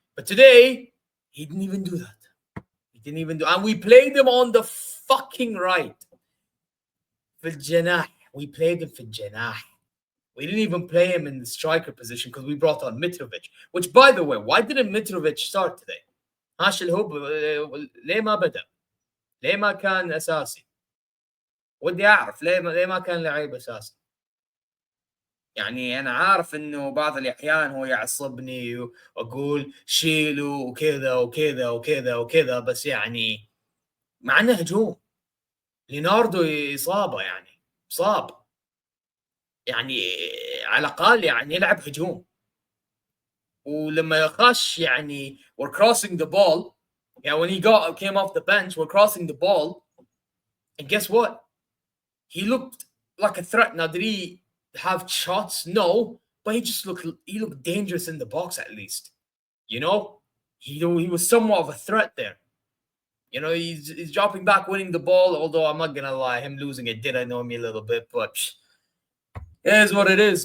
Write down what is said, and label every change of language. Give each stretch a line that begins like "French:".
English: But today, he didn't even do that. And we played him on the fucking right.
Arabic: في الجناح.
English: We played him في الجناح. We didn't even play him in the striker position because we brought on Mitrovic. Which, by the way, why didn't Mitrovic start today?
Arabic: Hilal ليه ما بدأ؟ ليه ما كان أساسي؟ ودي أعرف ليه ما كان لعيب أساسي؟ يعني أنا عارف إنه بعض الأحيان هو يعصبني وأقول شيلوا وكذا بس يعني معنا هجوم ليناردو إصابة يعني صاب يعني على الأقل يعني يلعب هجوم
English: ولما يخش يعني we're crossing the ball yeah when he came off the bench we're crossing the ball and guess what he looked like a threat. Now did he have shots? No, but he looked dangerous in the box at least. You know, he was somewhat of a threat there. You know, he's dropping back, winning the ball. Although I'm not gonna lie, him losing it did annoy me a little bit, but it is what it is.